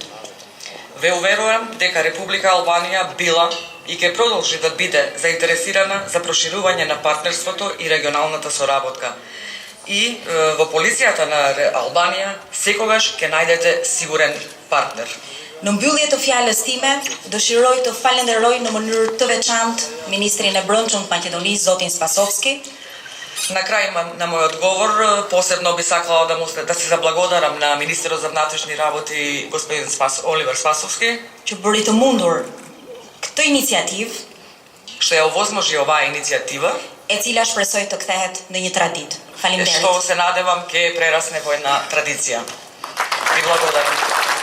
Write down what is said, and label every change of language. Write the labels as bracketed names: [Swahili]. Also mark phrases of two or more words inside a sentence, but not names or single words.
[Macedonian] Ве уверувам дека Република Албанија била и ќе продолжи да биде заинтересирана за проширување на партнерството и регионалната соработка. И во полицијата на Албанија секогаш ќе најдете сигурен партнер. [Albanian] Në mbyllje të fjalës time, dëshiroj të falenderoj në mënyrë të veçantë Ministrin e Brendshëm të Maqedonisë, zotin Spasovski. [Macedonian] На крај на мојот говор, посебно би сакала да се заблагодарам на министерот за внатрешни работи господин Оливер Спасовски, [Albanian] Që bëri të mundur këtë iniciativë, [Macedonian] што ја овозможи оваа иницијатива, [Albanian] e cila shpresoj të kthehet në një traditë. Faleminderit. [Macedonian] што се надевам ќе прерасне во една традиција. Ви благодарам.